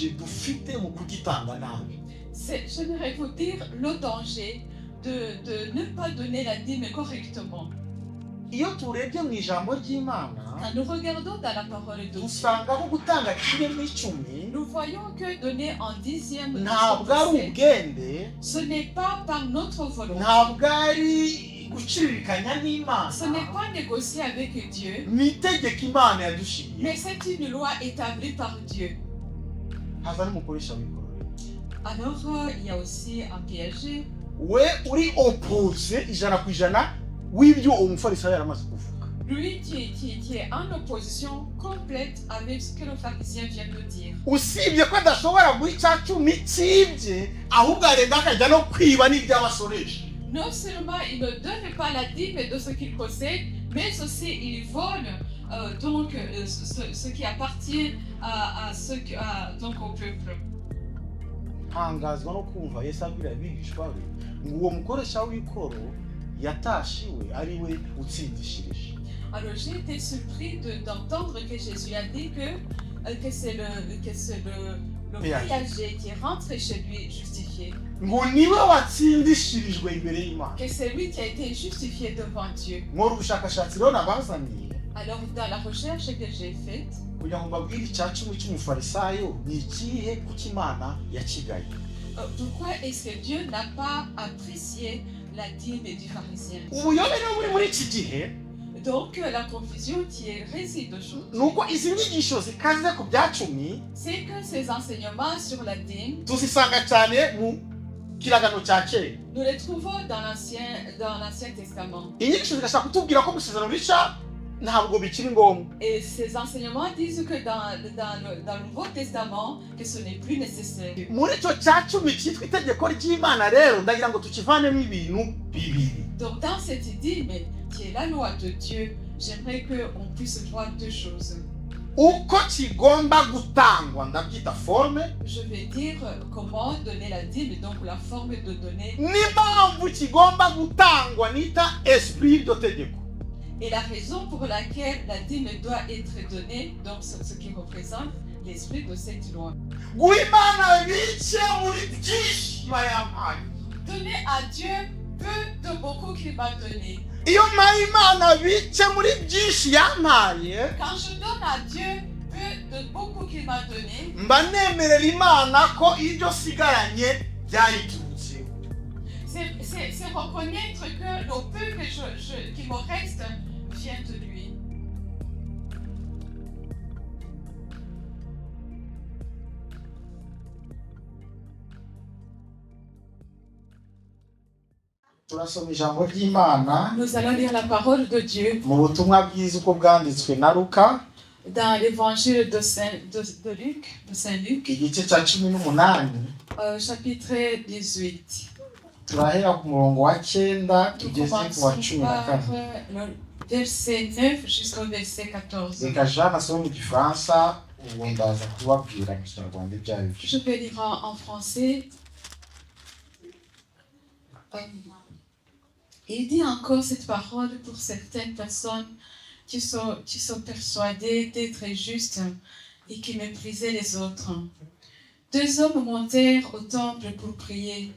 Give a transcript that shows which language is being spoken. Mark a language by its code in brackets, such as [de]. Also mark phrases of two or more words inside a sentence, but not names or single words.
[rw] ufite mu kugitanga nabi. [fr] J'aimerais vous dire le danger de ne pas donner la dîme correctement. [rw] Iyo turebye mu ijambo ry'Imana, [fr] Quand nous regardons dans la parole de Dieu, [rw] dusangamo gutanga kimwe mu icumi [fr] nous voyons que donner en dixième, [rw] ntabwo ari ubwende, [fr] ce n'est pas par notre volonté. [rw] ntabwo ari guciririkanya [fr] Ce [rw] n'Imana, [fr] n'est pas négocier avec Dieu, [rw] ni itegeko Imana yadushiriye. [fr] mais c'est une loi établie par Dieu. [rw] Haza n'umukoresha w'ikoro. [fr] Alors, il y a aussi un piège. [rw] We uri opposé ijana ku ijana w'ibyo umufarisayo yaramaze kuvuga. [fr] Lui qui est en opposition complète avec ce que le pharisien vient de dire. [rw] Usibye ko adashobora guha icya cumi cyibye, ahubwo arenga akajya no kwiba n'iby'abasoresha. [fr] Non seulement il ne donne pas la dîme de ce qu'il possède, mais aussi il vole ce qui appartient donc au peuple. [rw] Ntangazwa no kumva Yesu abwira abigishwa be ngo uwo mukoresha w'ikoro yatashiwe ari we utsindishirije. [fr] Alors j'ai été surpris d'entendre que Jésus a dit que c'est le péager qui rentre chez lui justifié. [rw] Ngo niwe watsindishirijwe imbere y'Imana. [fr] Que c'est lui qui a été justifié devant Dieu. [rw] Mu bushakashatsi rero nabazaniye, [fr] Alors dans la recherche que j'ai faite, [rw] kugira ngo mbabwire icya cumi cy'umufarisayo ni ikihe kuko Imana yakigaye. [fr] pourquoi est-ce que Dieu n'a pas apprécié la dîme du pharisien? [rw] Ubuyobe rero buri muri iki gihe, [fr] Donc la confusion qui réside aujourd'hui, [rw] nuko izi nyigisho zikaze ku bya cumi [fr] c'est que ces enseignements sur la dîme, [rw] tuzisanga cyane mu kiragano cya kera. [fr] nous les trouvons dans l'Ancien Testament. [rw] Inyigisho zigashaka kutubwira ko mu isezerano rishya ntabwo bikiri ngombwa. [fr] Et ces enseignements disent que dans le Nouveau Testament, que ce n'est plus nécessaire. [rw] Muri cyo cya cumi cyitwa itegeko ry'Imana rero ndagira ngo tukivanemo ibintu bibiri. [fr] Donc dans cette dîme qui est la loi de Dieu, j'aimerais qu'on puisse voir deux choses. [rw] Uko kigomba gutangwa ndabyita forme, [fr] Je vais dire comment donner la dîme, donc la forme de donner, [rw] n'impamvu kigomba gutangwa nita [fr] esprit de [rw] tegeko. [fr] et la raison pour laquelle la dîme doit être donnée, donc ce qui représente l'esprit de cette loi. [rw] Guha Imana bice muri byinshi bayampaye. [fr] Donner à Dieu peu de beaucoup qu'il m'a donné. [rw] Iyo mpaye Imana bice muri byinshi yampaye, [fr] Quand je donne à Dieu peu de beaucoup qu'il m'a donné, [rw] mba nemerera Imana ko ibyo sigaranye byayiturutse. [fr] c'est reconnaître que le peu qui me reste vient de lui. [rw] Turasoma ijambo ry'Imana [fr] Nous allons lire la parole de Dieu [rw] mu butumwa bwiza uko bwanditswe na Luka, [fr] dans l'évangile de Saint Luc, [rw] igice cya 18, [fr] chapitre 18. [rw] turahera ku murongo wa 9 [fr] Nous [rw] tugeze ku wa [fr] commençons par [rw] 14. [fr] le verset 9 jusqu'au verset 14. [rw] Reka Jean asome mu Gifaransa, ubu ndaza kubabwira mu Kinyarwanda ibyo ari byo. [fr] Je vais lire en français. Il dit encore cette parole pour certaines personnes qui sont persuadées d'être justes et qui méprisaient les autres. Deux hommes montèrent au temple pour prier.